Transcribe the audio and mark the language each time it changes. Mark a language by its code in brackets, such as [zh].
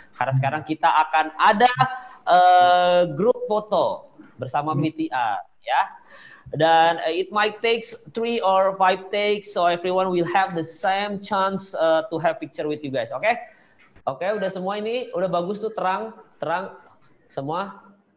[id] Karena sekarang kita akan ada grup foto bersama PTR ya. [en] Dan it might takes 3 or 5 takes, so everyone will have the same chance to have picture with you guys. [id] Oke? Oke, udah semua ini udah bagus tuh, terang semua.